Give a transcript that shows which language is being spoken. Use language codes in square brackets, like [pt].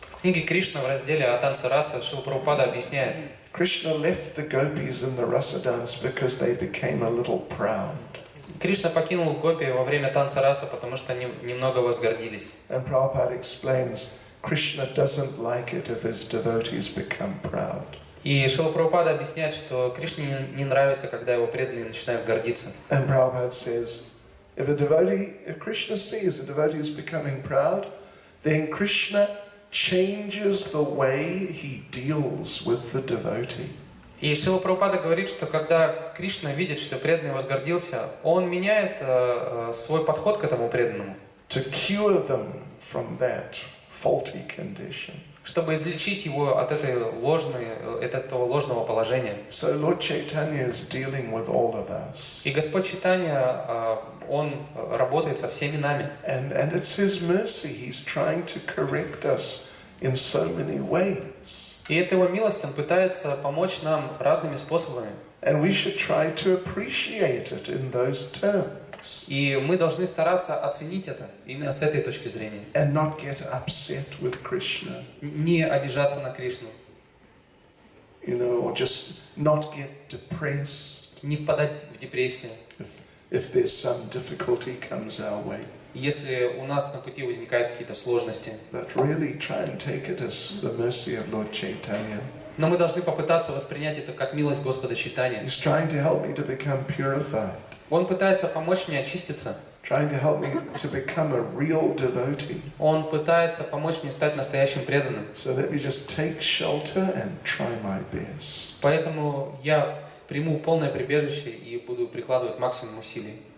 [ru] В книге Кришна в разделе о танце раса Шрила Прабхупада объясняет, [en] Krishna left the gopis in the rasa dance because they became a little proud. [ru] Кришна покинул гопи во время танца раса, потому что они немного возгордились. [en] And Prabhupada explains, Krishna doesn't like it if his devotees become proud. [ru] И Шрила Прабхупада объясняет, что Кришне не нравится, когда его преданные начинают гордиться. [en] And Prabhupada says, if Krishna sees a devotee is becoming proud, then Krishna changes the way he deals with the devotee. [ru] И Шрила Прабхупада говорит, что когда Кришна видит, что преданный возгордился, он меняет свой подход к этому преданному, [en] To cure them from that faulty condition. [ru] чтобы излечить его от этого ложного положения. [en] So Lord Chaitanya is dealing with all of us. [ru] И Господь Чайтанья, Он работает со всеми нами. [en] And it's His mercy. He's trying to correct us in so many ways. [ru] И это Его милость, Он пытается помочь нам разными способами. [en] And we should try to appreciate it in those terms. [ru] И мы должны стараться оценить это именно с этой точки зрения. [en] And not get upset with Krishna. [ru] Не обижаться на Кришну. [en] Or just not get depressed. [ru] Не впадать в депрессию. [en] If there's some difficulty comes our way. [ru] Если у нас на пути возникают какие-то сложности. [en] But really try and take it as the mercy of Lord Chaitanya. [ru] Но мы должны попытаться воспринять это как милость Господа Чайтаньи. [en] He's trying to help me to become purified. [ru] Он пытается помочь мне очиститься. [en] Trying to help me to become a real devotee. [ru] Он пытается помочь мне стать настоящим преданным. [en] So let me just take shelter and try my best. [ru] Поэтому я приму полное прибежище и буду прикладывать максимум усилий.